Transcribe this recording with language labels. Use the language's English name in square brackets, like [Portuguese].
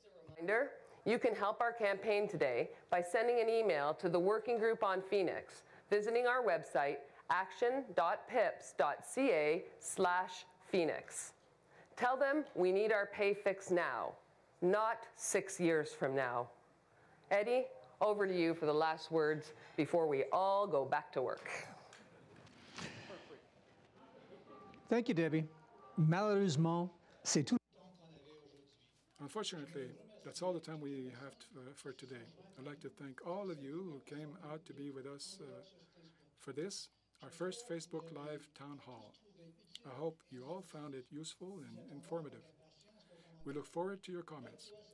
[English] Reminder, you can help our campaign today by sending an email to the Working Group on Phoenix, visiting our website, action.pips.ca/Phoenix. Tell them we need our pay fix now, not 6 years from now. Eddie, over to you for the last words before we all go back to work. Thank you, Debbie. [French] Malheureusement, c'est tout. [English] Unfortunately, that's all the time we have for today. I'd like to thank all of you who came out to be with us for this, our first Facebook Live Town Hall. I hope you all found it useful and informative. We look forward to your comments.